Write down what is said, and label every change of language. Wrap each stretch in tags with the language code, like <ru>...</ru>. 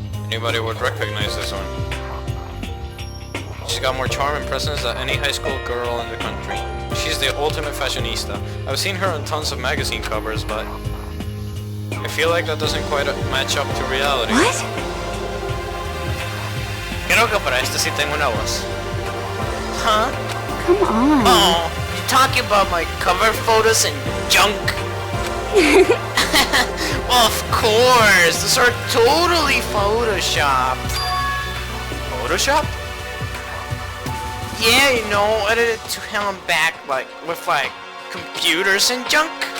<en>Anybody would recognize this one. She's got more charm and presence than any high school girl in the country. She's the ultimate fashionista. I've seen her on tons of magazine covers, but I feel like that doesn't quite match up to reality. What?</en> <es>Creo que para esto sí tengo una voz. Huh?</es> <en>Come on. Oh, you talking about my cover photos and junk? Well, of course. Those are totally photoshopped. Photoshopped? Yeah, you know, edited to hell and back, with computers and junk.</en>